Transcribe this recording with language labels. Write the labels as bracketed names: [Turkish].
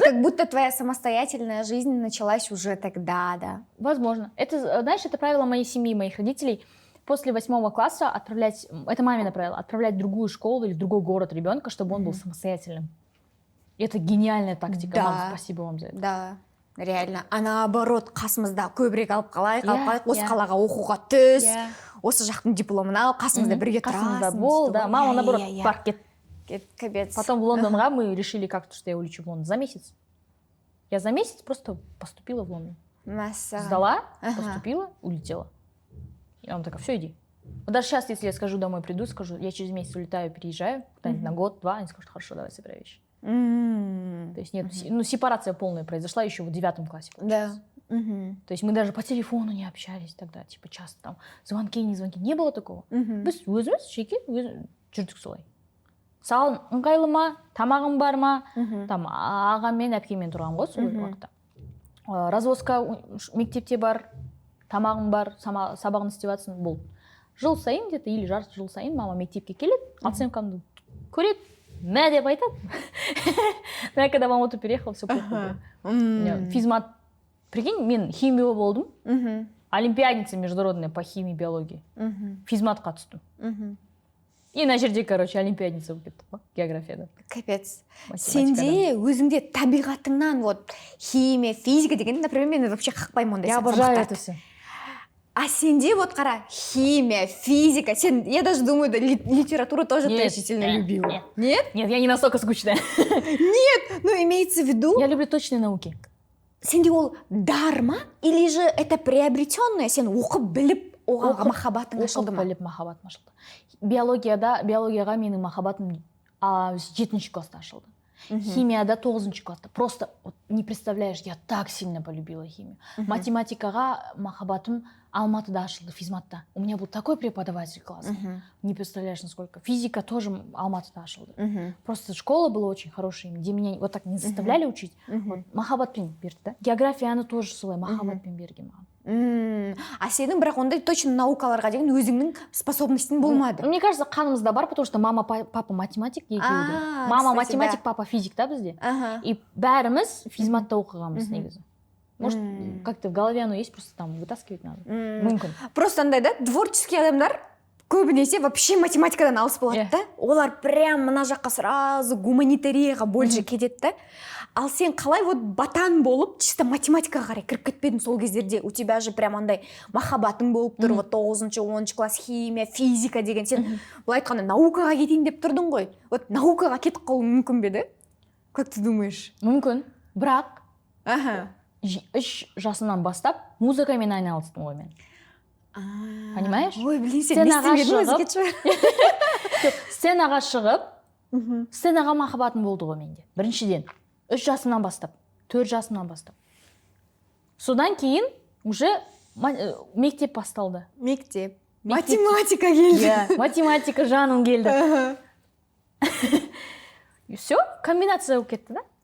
[Russian] как будто твоя самостоятельная жизнь началась уже тогда, да? Возможно. Это, знаешь, это правило моей семьи, моих родителей. После 8 класса отправлять, это мамино правило, отправлять в другую школу или в другой город ребенка, чтобы он был самостоятельным. И это гениальная тактика. Да. Мам, спасибо вам за это. Да. Реально. А наоборот, [Kazakh] қасымызда көбірек алып қалайық, осы қалаға оқуға түс, осы жақтың дипломын ал, қасымызда бірге тұрасың. Қасымызда бол, да. Мама, наоборот, парк кет. [Russian] Капец. Потом в Лондонға мы решили как-то, что я улечу в Лондон за месяц. Я за месяц просто поступила в Лондон. Сдала, поступила, улетела. И он такая, все, иди. Вот даже сейчас, если я скажу домой, приду, скажу, я через месяц улетаю, переезжаю, куда-нибудь на год-два, они скажут, хорошо, давай собирай вещи. То есть нет, сепарация полная произошла еще в 9 классе. Да. То есть мы даже по телефону не общались тогда, типа часто там звонки, не звонки, не было такого. [Kazakh] Біз өзіміз жеке жүрдік солай. Саған ыңғайлы ма, тамағың бар ма, там ағаммен, әпкеммен тұрған ғой сол уақытта. Развозка мектепте бар, тамағың бар, сабағын істеп жатсың, болды. Жыл сайын где-то или жарты жыл сайын мама мектепке келеді, оценкамды көреді. Мә деп айтады. [Russian] Но я когда в Алмату переехала, все плохо было. Физмат. Прикинь, [Kazakh] мен химия болдым. [Russian] Олимпиадница международная по химии и биологии. [Kazakh] Физматқа түстім. И на жерде, короче, олимпиадница болып кеттім ғой, географияда. [Russian] Капец. [Kazakh] Сенде өзіңде табиғатыңнан вот химия, физика деген, например, мен вообще қақпаймын ондай. [Russian] Я обожаю это все. А [Kazakh] сенде вот қара, [Russian] химия, физика, я даже думаю, да, литературу тоже ты очень сильно любила. Нет? Нет, я не настолько скучная. Нет, ну имеется в виду... Я люблю точные науки. [Kazakh] Сенде ол дар ма? [Russian] Или же это приобретенное? [Kazakh] Сен оқып біліп, оған махаббатың ашылды ма? Оқып біліп, махаббатым ашылды. Биологияға менің махаббатым 7 класста ашылды. Химияда 9 класста. [Russian] Просто вот, не представляешь, я так сильно полюбила химию. [Kazakh] Математикаға махаббатым Алматыда ашылды, физматта. [Russian] У меня был такой преподаватель классный. Не представляешь, насколько. [Kazakh] Физика тоже Алматыда ашылды. [Russian] Просто школа была очень хорошая, где меня вот так не заставляли учить. [Kazakh] Вот, махаббатпен берді, да? Географияны тоже солай махаббатпен берген маған. А сенің бірақ ондай точно наукаларға деген өзіңнің способностің болмады? [Russian] Мне кажется, [Kazakh] қанымызда бар, [Russian] потому что [Kazakh] мама, папа математик екеуі де. Мама математик, папа физик, да, бізде. И бәріміз физматта оқығанбыз негізі. [Russian] Может, как-то в голове оно есть, просто там вытаскивать надо. [Kazakh] Мүмкін. Просто андай да, творческий адамдар көбінесе вообще математикадан алыс болады да. Олар прям мына жаққа сразу гуманитарияға больше кетеді да. Ал сен қалай вот батан болып, чисто математикаға қарай кіріп кетпедің сол кездерде? [Russian] У тебя же прям [Kazakh] андай махаббатың болып тұр, вот 9-10 класс химия, физика деген. Сен былай айтқанда наукаға кетейін деп тұрдың ғой. Вот наукаға кетіп қалу мүмкін бе, да? [Russian] Как ты думаешь? [Kazakh] Мүмкін. Бірақ 3 жасымнан бастап музыкамен айналыстым ғой мен. [Russian] Понимаешь? [Kazakh] Ой, блин, сен не істемедің өзгечі. Сценаға шығып, сценаға махаббатым болды ғой менде. Біріншіден, 3 жасымнан бастап, 4 жасымнан бастап. Содан кейін уже мектеп басталды. Мектеп. Математика келді. Математика жаным келді. И все, комбинация болып кетті, да?